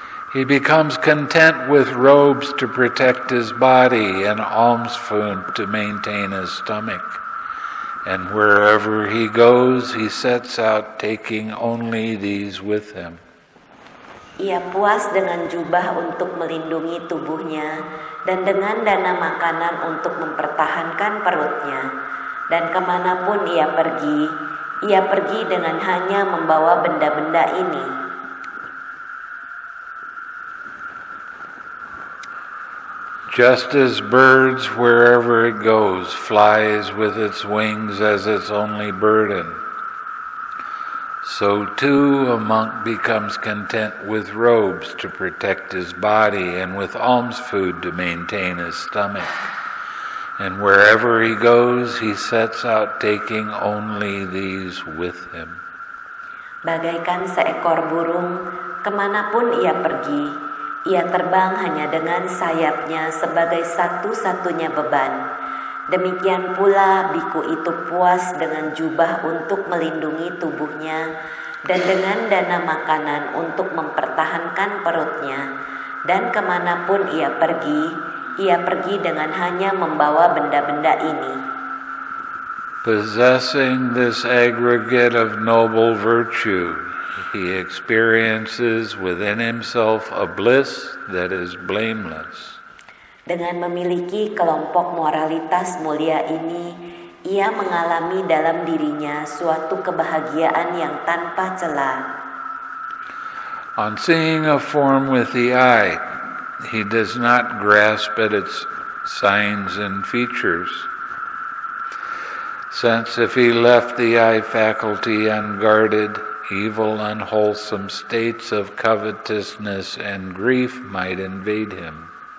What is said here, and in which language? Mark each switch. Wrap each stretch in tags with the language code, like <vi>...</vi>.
<en>He becomes content with robes to protect his body and alms food to maintain his stomach. And wherever he goes, he sets out taking only these with him.</en> <id>Ia puas dengan jubah untuk melindungi tubuhnya dan dengan dana makanan untuk mempertahankan perutnya. Dan kemanapun ia pergi dengan hanya membawa benda-benda ini.</id> <en>Just as birds, wherever it goes, flies with its wings as its only burden, so too a monk becomes content with robes to protect his body and with alms food to maintain his stomach. And wherever he goes, he sets out taking only these with him.</en> <id>Bagaikan seekor burung, kemanapun ia pergi, ia terbang hanya dengan sayapnya sebagai satu-satunya beban. Demikian pula biku itu puas dengan jubah untuk melindungi tubuhnya dan dengan dana makanan untuk mempertahankan perutnya. Dan kemanapun ia pergi dengan hanya membawa benda-benda ini.</id> <en>Possessing this aggregate of noble virtue, he experiences within himself a bliss that is blameless.</en> <id>Dengan memiliki kelompok moralitas mulia ini, ia mengalami dalam dirinya suatu kebahagiaan yang tanpa cela.</id> <en>On seeing a form with the eye, he does not grasp at its signs and features. Since if he left the eye faculty unguarded, evil, unwholesome states of covetousness and grief might invade him.</en>